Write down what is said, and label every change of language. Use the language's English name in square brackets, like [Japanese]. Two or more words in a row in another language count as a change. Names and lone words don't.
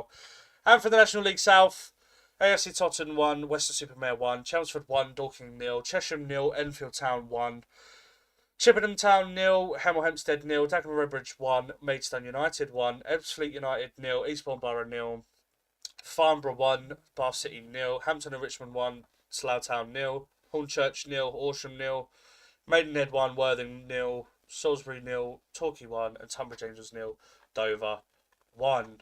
[English] And for the National League South, AFC Totton 1, Weston-super-Mare 1, Chelmsford 1, Dorking 0, Chesham 0, Enfield Town 1, Chippenham Town 0, Hemel Hempstead 0, Dagenham Redbridge 1, Maidstone United 1, Ebbsfleet United 0, Eastbourne Borough 0, Farnborough 1, Bath City 0, Hampton and Richmond 1, Slough Town 0, Hornchurch 0, Horsham 0, Maidenhead 1, Worthing 0, Salisbury 0, Torquay 1, and Tunbridge Angels 0, Dover 1.